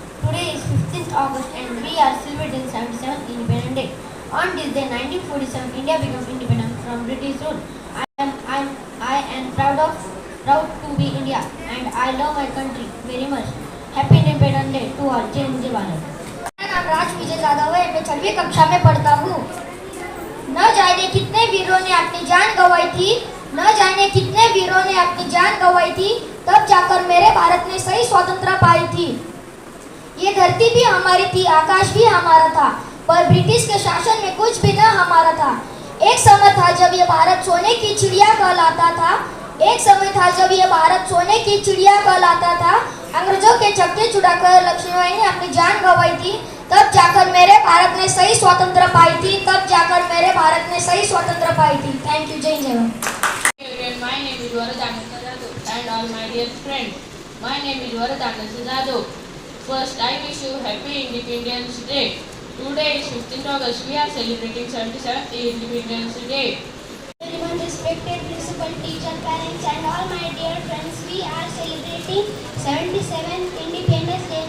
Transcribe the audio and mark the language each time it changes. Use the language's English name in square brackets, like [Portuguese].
[English] Today is 15th August and we are celebrating 77th Independence Day. On this day, 1947, India became independent from British rule. I am proud to be India and I love my country very much. Happy Independence Day to all. Jai Hind Jai Bharat. [Hindi] मेरा नाम राज विजय यादव है. मैं 6वीं कक्षा में पढ़ता हूँ. न जाने कितने वीरों ने अपनी जान गंवाई थी, न जाने कितने वीरों ने अपनी जान गंवाई थी, तब जाकर मेरे भारत ने सही स्वतंत्रता पाई थी. ये धरती भी हमारी थी, आकाश भी हमारा था, पर ब्रिटिश के शासन में कुछ भी न हमारा था. एक समय था जब ये भारत सोने की चिड़िया कहलाता था. एक समय था जब ये भारत सोने की चिड़िया कहलाता था. अंग्रेजों के चक्के छुड़ाकर लक्ष्मीबाई ने अपनी जान गंवाई थी, तब जाकर मेरे भारत ने सही स्वतंत्रता पाई थी. तब जाकर मेरे भारत ने सही स्वतंत्रता पाई थी. Thank you. जय जय. [English] My name is Varadana Sadado and all my dear friends. My name is Varadana Sadado. First, I wish you happy Independence Day. Today is 15th August. We are celebrating 77th Independence Day. Everyone, respected principal, teacher, parents and all my dear friends, we are celebrating 77th Independence Day.